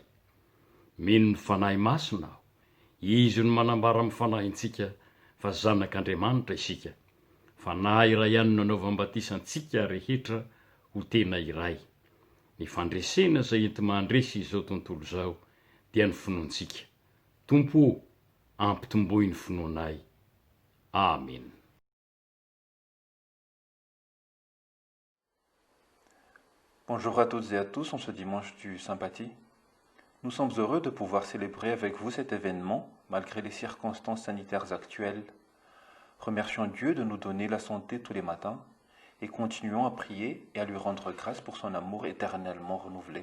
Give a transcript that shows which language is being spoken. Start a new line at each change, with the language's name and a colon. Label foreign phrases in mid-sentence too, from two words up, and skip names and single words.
Malagasy: Mino ny fanahy masina aho, izy no manambara amin'ny fanahintsika fa zanak'Andriamanitra isika. Fanahy iray ihany no anaovam-batisantsika rehetra ho tena iray. Ny fandresena izay enti mandresy izao tontolo izao dia ny finoantsika. Tompo, ampitomboy ny finoanay. Amen.
French: Bonjour à toutes et à tous en ce dimanche du Sympathie. Nous sommes heureux de pouvoir célébrer avec vous cet événement malgré les circonstances sanitaires actuelles. Remercions Dieu de nous donner la santé tous les matins et continuons à prier et à lui rendre grâce pour son amour éternellement renouvelé.